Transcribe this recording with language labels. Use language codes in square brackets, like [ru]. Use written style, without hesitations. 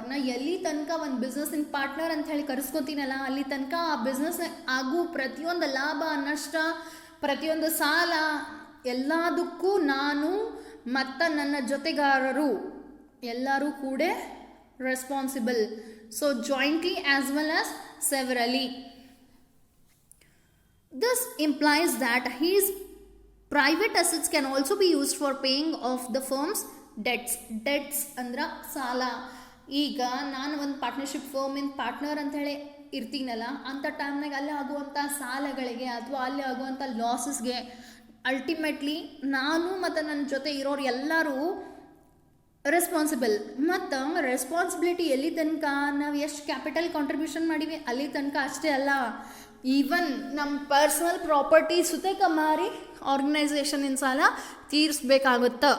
[kn] ನಾ ಎಲ್ಲಿ ತನಕ ಒಂದು ಬಿಸ್ನೆಸ್ಸಿನ ಪಾರ್ಟ್ನರ್ ಅಂತ ಹೇಳಿ ಕರೆಸ್ಕೊತೀನಲ್ಲ, ಅಲ್ಲಿ ತನಕ ಆ ಬಿಸ್ನೆಸ್ ಆಗು ಪ್ರತಿಯೊಂದು ಲಾಭ ನಷ್ಟ, ಪ್ರತಿಯೊಂದು ಸಾಲ ಎಲ್ಲದಕ್ಕೂ ನಾನು ಮತ್ತು ನನ್ನ ಜೊತೆಗಾರರು ಎಲ್ಲರೂ ಕೂಡ responsible. [en] So jointly as well as severally. This implies that his private assets can also be used for paying off the firm's debts [kn] ಅಂದ್ರೆ ಸಾಲ. ಈಗ ನಾನು ಒಂದು ಪಾರ್ಟ್ನರ್ಶಿಪ್ ಫರ್ಮಿನ ಪಾರ್ಟ್ನರ್ ಅಂಥೇಳಿ ಇರ್ತೀನಲ್ಲ, ಅಂಥ ಟೈಮ್ನಾಗ ಅಲ್ಲಿ ಆಗುವಂಥ ಸಾಲಗಳಿಗೆ ಅಥವಾ ಅಲ್ಲಿ ಆಗುವಂಥ ಲಾಸಸ್ಗೆ ಅಲ್ಟಿಮೇಟ್ಲಿ ನಾನು ಮತ್ತು ನನ್ನ ಜೊತೆ ಇರೋರು ಎಲ್ಲರೂ ರೆಸ್ಪಾನ್ಸಿಬಲ್. ಮತ್ತು ರೆಸ್ಪಾನ್ಸಿಬಿಲಿಟಿ ಎಲ್ಲಿ ತನಕ ನಾವು ಎಷ್ಟು ಕ್ಯಾಪಿಟಲ್ ಕಾಂಟ್ರಿಬ್ಯೂಷನ್ ಮಾಡೀವಿ ಅಲ್ಲಿ ತನಕ ಅಷ್ಟೇ ಅಲ್ಲ, ಈವನ್ ನಮ್ಮ ಪರ್ಸ್ನಲ್ ಪ್ರಾಪರ್ಟಿ ಸುತೇಕ ಮಾರಿ ಆರ್ಗನೈಸೇಷನಿನ ಸಾಲ ತೀರಿಸ್ಬೇಕಾಗುತ್ತೆ.